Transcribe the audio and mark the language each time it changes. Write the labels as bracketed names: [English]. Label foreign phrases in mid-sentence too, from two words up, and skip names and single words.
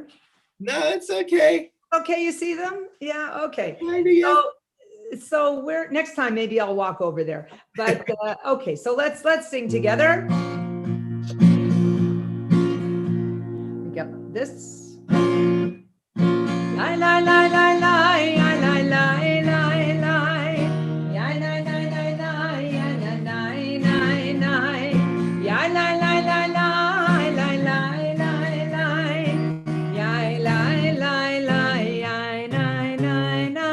[English] No, it's okay. Okay, you see them? Yeah, okay. Kinda, yeah. So where next time maybe I'll walk over there. But okay, so let's sing together. We got this. La la la la la la la la la la. Ya la la la la ya la la la la. Ya la la la la la la la la. Ya la la la ya na na na.